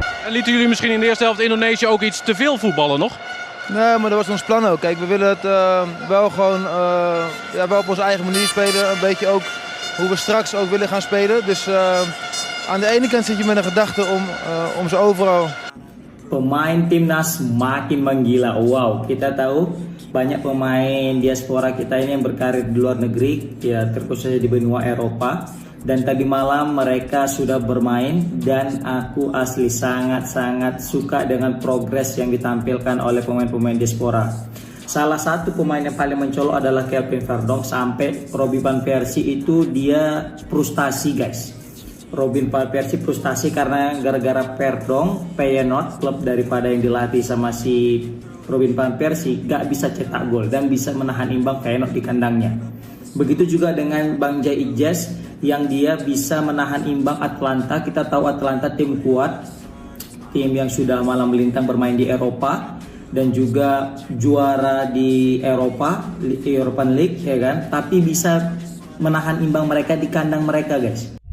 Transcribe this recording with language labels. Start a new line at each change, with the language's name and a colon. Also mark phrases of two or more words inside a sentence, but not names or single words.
Dutch: lieten jullie misschien in de eerste helft Indonesië ook iets te veel voetballen nog? Nee, maar dat was ons plan ook. Kijk, we willen het wel gewoon wel op onze eigen manier spelen. Een beetje ook hoe we straks ook willen gaan spelen. Dus aan de ene kant zit je met een gedachte om ze overal...
Indonesian: Pemain timnas makin menggila. Wow, kita tahu banyak pemain diaspora kita ini yang berkarir di luar negeri, ya terkhususnya di benua Eropa. Dan tadi malam mereka sudah bermain dan aku asli sangat-sangat suka dengan progres yang ditampilkan oleh pemain-pemain diaspora. Salah satu pemain yang paling mencolok adalah Kelvin Verdonk, sampai Robin van Persie itu dia frustasi guys. Robin van Persie frustasi karena gara-gara Verdonk, Feyenoord, klub daripada yang dilatih sama si Robin van Persie, gak bisa cetak gol dan bisa menahan imbang Feyenoord di kandangnya. Begitu juga dengan Bang Jai Ijaz yang dia bisa menahan imbang Atlanta. Kita tahu Atlanta tim kuat, tim yang sudah malam melintang bermain di Eropa dan juga juara di Eropa,
English: European League
Indonesian: ya kan, tapi bisa menahan imbang mereka di kandang mereka guys.